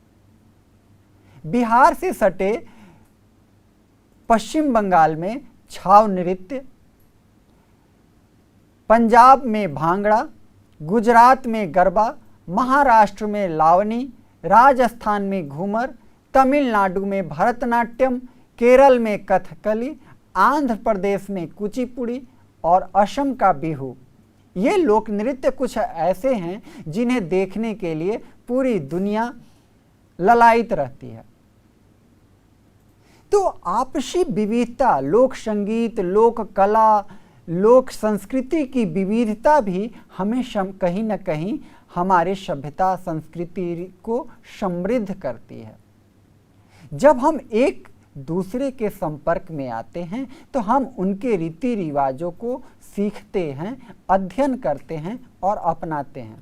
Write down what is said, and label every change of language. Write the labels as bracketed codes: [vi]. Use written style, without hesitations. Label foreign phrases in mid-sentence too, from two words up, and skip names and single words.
[hi] बिहार से सटे पश्चिम बंगाल में छाव नृत्य, पंजाब में भांगड़ा, गुजरात में गरबा, महाराष्ट्र में लावनी, राजस्थान में घूमर, तमिलनाडु में भरतनाट्यम, केरल में कथकली, आंध्र प्रदेश में कुचिपुड़ी और असम का बिहू। ये लोक नृत्य कुछ ऐसे हैं जिन्हें देखने के लिए पूरी दुनिया ललायित रहती है। तो आपसी विविधता, लोक संगीत, लोक कला, लोक संस्कृति की विविधता भी हमें कहीं न कहीं हमारे सभ्यता, संस्कृति को समृद्ध करती है। जब हम एक दूसरे के संपर्क में आते हैं तो हम उनके रीति रिवाजों को सीखते हैं, अध्ययन करते हैं और अपनाते हैं।